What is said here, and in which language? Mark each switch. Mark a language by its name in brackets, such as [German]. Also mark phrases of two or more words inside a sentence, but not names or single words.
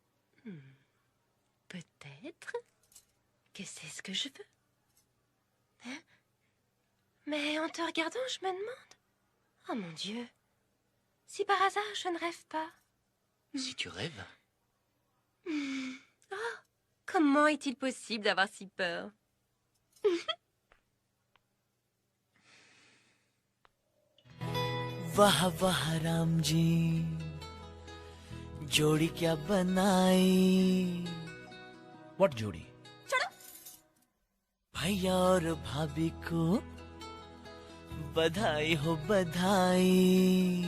[French] Peut-être que c'est ce que je veux. Hein? Mais en te regardant, je me demande... Oh mon Dieu. Si par hasard, je ne rêve pas. Si tu rêves? Oh, comment est-il possible d'avoir si peur? [Hindi] वाह वाह राम जी जोड़ी क्या बनाई। What जोड़ी? भैया और भाभी को बधाई हो बधाई।